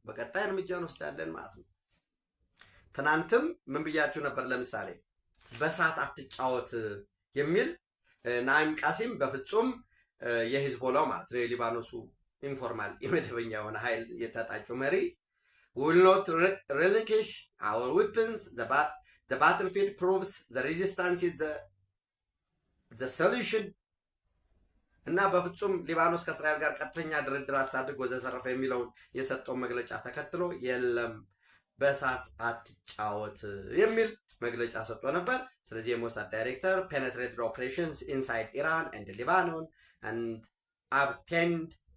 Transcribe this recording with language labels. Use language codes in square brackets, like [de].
[am] በቀጣይ እርምጃ እንወስዳለን ማለት ነው። ትናንትም ምን ብያችሁ ነበር? ለምሳሌ በእሳት አትጫወት የሚል ናኢም ቃሲም በፍጹም የሂዝቦላው ማለት ነው የሊባኖሱ ኢንፎርማል የመደበኛ የሆነ ኃይል የታጣቂው መሪ [en] will not relinquish our weapons. The battlefield proves the resistance is the solution. [am] እና በፍጹም ሊባኖስ ከእስራኤል ጋር ቀጥተኛ ድርድር አታድርግ ወዘተረፈ የሚለውን የሰጠውን መግለጫ ተከትሎ የለም በእሳት አትጫወት የሚል መግለጫ ሰጥቶ ነበር። ስለዚህ የሞሳድ ዳይሬክተር [en] penetrated operations inside Iran and Lebanon and obtained